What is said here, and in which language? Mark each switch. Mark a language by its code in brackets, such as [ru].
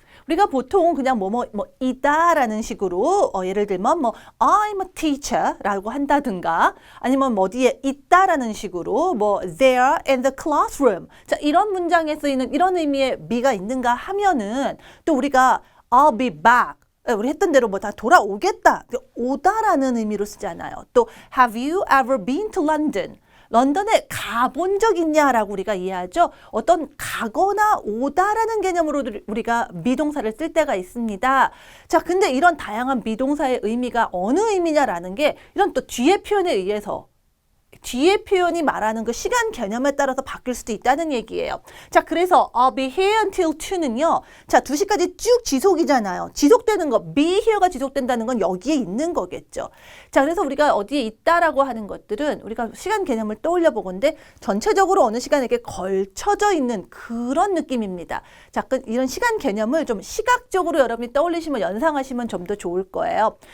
[ko] 우리가 보통 그냥 이다라는 식으로 예를 들면 [en] I'm a teacher [ko] 라고 한다든가 아니면 어디에 있다라는 식으로 [en] there in the classroom. [ko] 자, 이런 문장에 쓰이는 이런 의미의 be가 있는가 하면은 또 우리가 [en] I'll be back. [ko] 우리 했던 대로 다 돌아오겠다. 오다라는 의미로 쓰잖아요. [en] 또 have you ever been to London? [ko] 런던에 가본 적 있냐라고 우리가 이해하죠. 어떤 가거나 오다라는 개념으로 우리가 미동사를 쓸 때가 있습니다. 자, 근데 이런 다양한 미동사의 의미가 어느 의미냐라는 게 이런 또 뒤에 표현에 의해서 뒤에 표현이 말하는 그 시간 개념에 따라서 바뀔 수도 있다는 얘기예요. 자, 그래서 [en] I'll be here until 2 [ko] 는요. 자, 2시까지 쭉 지속이잖아요. 지속되는 거, be here가 지속된다는 건 여기에 있는 거겠죠. 자, 그래서 우리가 어디에 있다라고 하는 것들은 우리가 시간 개념을 떠올려 보건데 전체적으로 어느 시간에게 걸쳐져 있는 그런 느낌입니다. 자, 이런 시간 개념을 좀 시각적으로 여러분이 떠올리시면 연상하시면 좀 더 좋을 거예요.